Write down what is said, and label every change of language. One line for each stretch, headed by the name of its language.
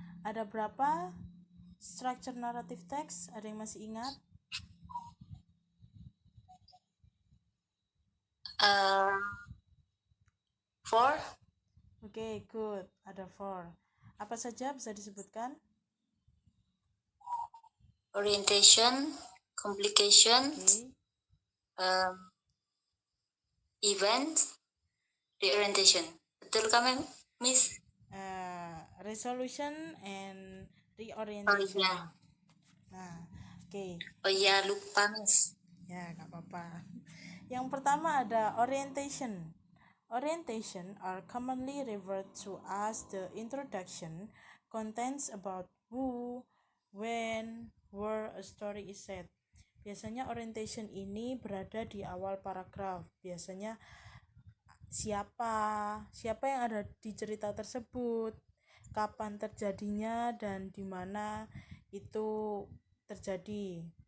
Indonesian: Ada berapa structure narrative text? Ada yang masih ingat?
English: Four. Okay, good.
Indonesian: Ada 4. Apa saja bisa disebutkan?
English: Orientation, complication, Okay.
Indonesian: event, reorientation. Betul kami, Miss?
English: Resolution and reorientation.
Indonesian: Oh iya. Nah, okay. Oh iya, lupa, Miss. Ya, gak apa-apa. Yang pertama ada orientation.
English: Orientation are commonly referred to as the introduction, contents about who, when, where a story is set.
Indonesian: Biasanya orientation ini berada di awal paragraf. Biasanya siapa yang ada di cerita tersebut, kapan terjadinya, dan di mana itu terjadi.